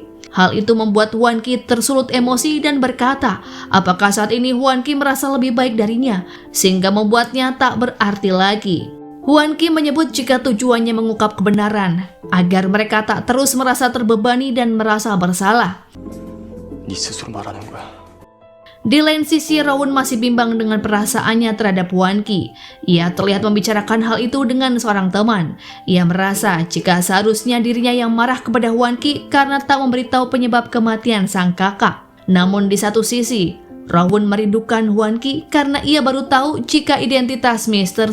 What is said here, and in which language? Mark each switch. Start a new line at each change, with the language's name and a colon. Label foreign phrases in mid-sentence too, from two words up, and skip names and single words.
Indonesian: Hal itu membuat Hwan Ki tersulut emosi dan berkata, apakah saat ini Hwan Ki merasa lebih baik darinya, sehingga membuatnya tak berarti lagi. Hwan Ki menyebut jika tujuannya mengungkap kebenaran, agar mereka tak terus merasa terbebani dan merasa bersalah.
Korean: 네 스스로 말하는 거야.
Indonesian: Di lain sisi, Rawon masih bimbang dengan perasaannya terhadap Hwan Ki. Ia terlihat membicarakan hal itu dengan seorang teman. Ia merasa jika seharusnya dirinya yang marah kepada Hwan Ki karena tak memberitahu penyebab kematian sang kakak. Namun di satu sisi, Rawon merindukan Hwan Ki karena ia baru tahu jika identitas Mr.